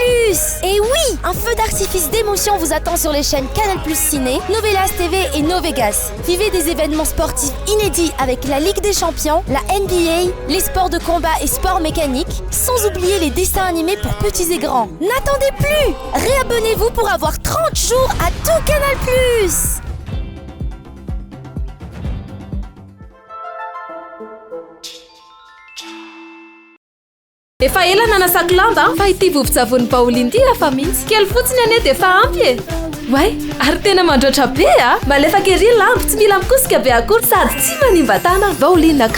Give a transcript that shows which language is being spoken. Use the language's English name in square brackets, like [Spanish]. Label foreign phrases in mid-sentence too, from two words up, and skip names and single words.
[French] Et oui, un feu d'artifice d'émotion vous attend sur les chaînes Canal+, Ciné, Novelas TV et Novegas. Vivez des événements sportifs inédits avec la Ligue des Champions, la NBA, les sports de combat et sports mécaniques, sans oublier les dessins animés pour petits et grands. N'attendez plus! Réabonnez-vous pour avoir 30 jours à tout Canal+. [Malagasy] Efa ela nanasako lamba fa ity vovon-tsavony Pauline ity rafa mihitsy kely fotsiny ane dia efa ampy e. Way, ary tena mandroatra be malefaka ery lambo tsy mila mikosika be akory sady tsy manimba tana.